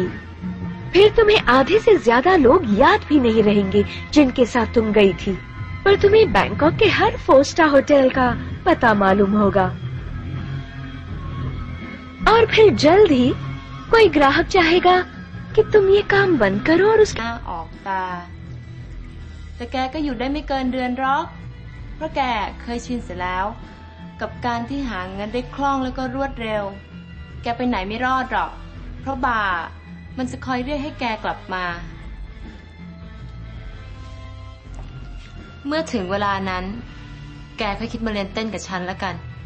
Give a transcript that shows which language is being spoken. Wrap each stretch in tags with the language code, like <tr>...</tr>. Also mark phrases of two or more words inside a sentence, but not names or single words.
<hi>फिर तुम्हें आधे से ज्यादा लोग याद भी नहीं रहेंगे जिनके साथ तुम गई थी, पर तुम्हें बैंकॉक के हर 4 स्टार होटल का पता मालूम होगा। और फिर जल्द ही कोई ग्राहक चाहेगा कि तुम ये काम बंद करो और उसका</hi> <th>ออกตาแต่แกก็อยู่ได้ไม่เกินเดือนหรอกเพราะแกเคยชินเสียแล้วกับการที่หาเงินได้คล่องแล้วก็รวดเร็วแกไปไหนไม่รอดหรอกเพราะบ่ามันจะคอยเรียกให้แกกลับมาเมื่อถึงเวลานั้นแกค่อยคิดมาเรียนเต้นกับฉันละกัน</th>